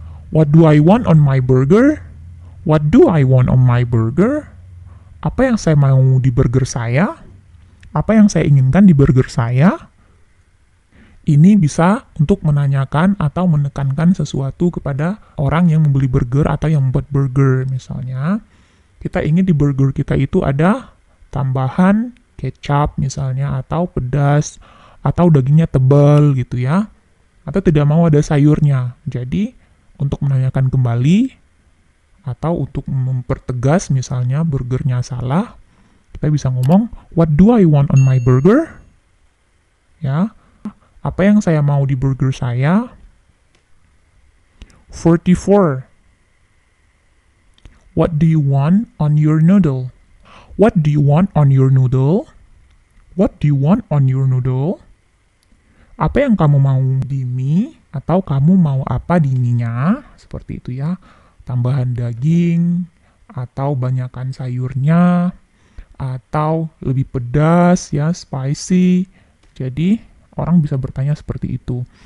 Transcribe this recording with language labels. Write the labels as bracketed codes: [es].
[en] What do I want on my burger? What do I want on my burger? [id] Apa yang saya mau di burger saya? Apa yang saya inginkan di burger saya? Ini bisa untuk menanyakan atau menekankan sesuatu kepada orang yang membeli burger atau yang membuat burger. Misalnya, kita ingin di burger kita itu ada tambahan kecap misalnya, atau pedas, atau dagingnya tebal gitu ya. Atau tidak mau ada sayurnya. Jadi, untuk menanyakan kembali, atau untuk mempertegas misalnya burgernya salah, kita bisa ngomong, [en] what do I want on my burger? [id] Ya, apa yang saya mau di burger saya? 44. [en] What do you want on your noodle? What do you want on your noodle? What do you want on your noodle? [id] Apa yang kamu mau di mie? Atau kamu mau apa di mie-nya? Seperti itu ya. Tambahan daging, atau banyakkan sayurnya, atau lebih pedas ya, spicy. Jadi, orang bisa bertanya seperti itu.